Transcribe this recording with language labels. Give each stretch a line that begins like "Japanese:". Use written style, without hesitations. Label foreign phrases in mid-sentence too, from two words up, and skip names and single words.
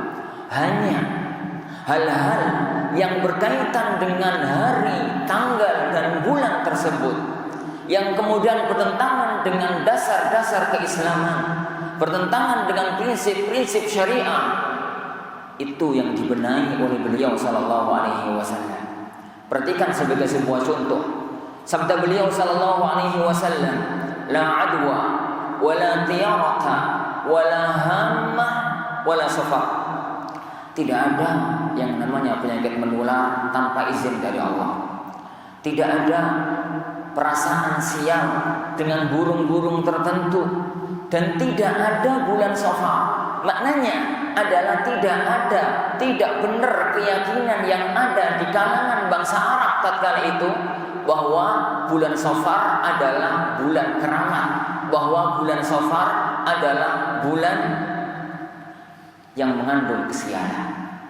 Indonesian: Hanya hal-hal yang berkaitan dengan hari, tanggal dan bulan tersebut yang kemudian bertentangan dengan dasar-dasar keislaman, bertentangan dengan prinsip-prinsip syariah, itu yang dibenahi oleh beliau
Arabic: صلى الله عليه وسلم.
Indonesian: Perhatikan sebagai sebuah contoh sabda beliau
Arabic: صلى الله عليه وسلم, لا عدوى ولا طيرة ولا هامة ولا صفر.
Indonesian: Tidak ada yang namanya penyakit menular tanpa izin dari Allah. Tidak ada perasaan sial dengan burung-burung tertentu, dan tidak ada bulan Safar. Maknanya adalah tidak benar keyakinan yang ada di kalangan bangsa Arab tatkala itu bahwa bulan Safar adalah bulan keramat, bahwa bulan Safar adalah bulan yang mengandung kesialan.